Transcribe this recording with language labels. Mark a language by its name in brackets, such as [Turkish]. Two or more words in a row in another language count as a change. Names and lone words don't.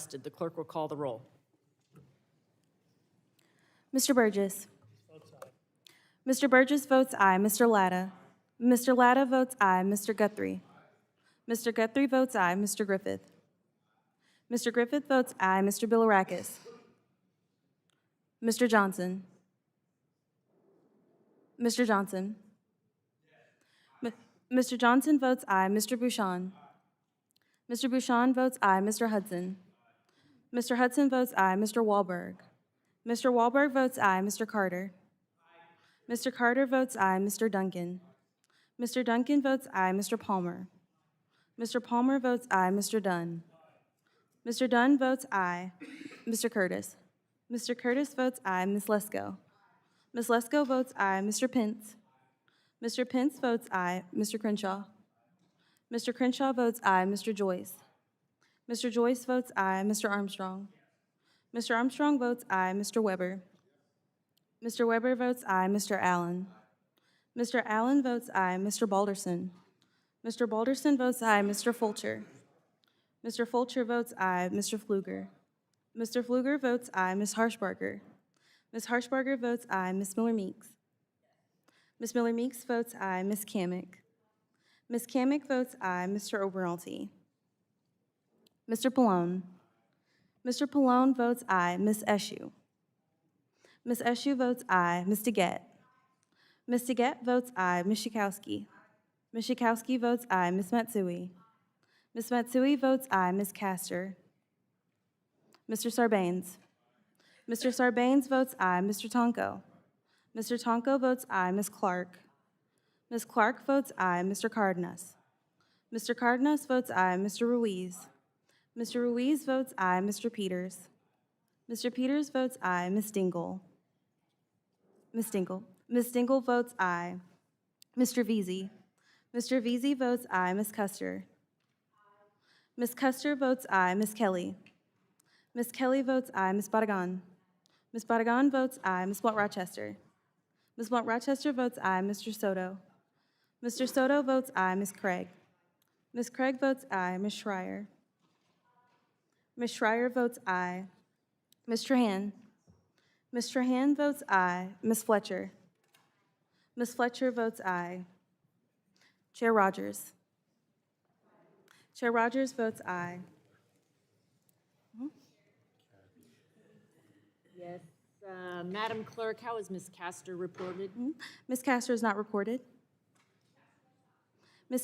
[English] The clerk will call the roll. Mr. Burgess. Mr. Burgess votes aye. Mr. Latta. Mr. Latta votes aye. Mr. Guthrie. Mr. Guthrie votes aye. Mr. Griffith. Mr. Griffith votes aye. Mr. Bilirakis. Mr. Johnson. Mr. Johnson. Mr. Johnson votes aye. Mr. Bouchon. Mr. Bouchon votes aye. Mr. Hudson. Mr. Hudson votes aye. Mr. Wahlberg. Mr. Wahlberg votes aye. Mr. Carter. Mr. Carter votes aye. Mr. Duncan. Mr. Duncan votes aye. Mr. Palmer. Mr. Palmer votes aye. Mr. Dunn. Mr. Dunn votes aye. Mr. Curtis. Mr. Curtis votes aye. Ms. Lesko. Ms. Lesko votes aye. Mr. Pence. Mr. Pence votes aye. Mr. Crenshaw. Mr. Crenshaw votes aye. Mr. Joyce. Mr. Joyce votes aye. Mr. Armstrong. Mr. Armstrong votes aye. Mr. Weber. Mr. Weber votes aye. Mr. Allen. Mr. Allen votes aye. Mr. Balderson. Mr. Balderson votes aye. Mr. Fulcher. Mr. Fulcher votes aye. Mr. Pfluger. Mr. Pfluger votes aye. Ms. Harshbarger. Ms. Harshbarger votes aye. Ms. Miller-Meeks. Ms. Miller-Meeks votes aye. Ms. Kamick. Ms. Kamick votes aye. Mr. Oberalty. Mr. Pallone. Mr. Pallone votes aye. Ms. Eshue. Ms. Eshue votes aye. Ms. DeGette. Ms. DeGette votes aye. Ms. Schakowsky. Ms. Schakowsky votes aye. Ms. Matsui. Ms. Matsui votes aye. Ms. Castor. Mr. Sarbanes. Mr. Sarbanes votes aye. Mr. Tonko. Mr. Tonko votes aye. Ms. Clark. Ms. Clark votes aye. Mr. Cardenas. Mr. Cardenas votes aye. Mr. Ruiz. Mr. Ruiz votes aye. Mr. Peters. Mr. Peters votes aye. Ms. Dingle. Ms. Dingle. Ms. Dingle votes aye. Mr. Veazey. Mr. Veazey votes aye. Ms. Custer. Ms. Custer votes aye. Ms. Kelly. Ms. Kelly votes aye. Ms. Badagan. Ms. Badagan votes aye. Ms. Blount-Rochester. Ms. Blount-Rochester votes aye. Mr. Soto. Mr. Soto votes aye. Ms. Craig. Ms. Craig votes aye. Ms. Schreier. Ms. Schreier votes aye. Ms. Trahan. Ms. Trahan votes aye. Ms. Fletcher. Ms. Fletcher votes aye. Chair Rodgers. Chair Rodgers votes aye. Yes. Madam Clerk, how is Ms. Castor reported? Ms. Castor is not recorded. Ms.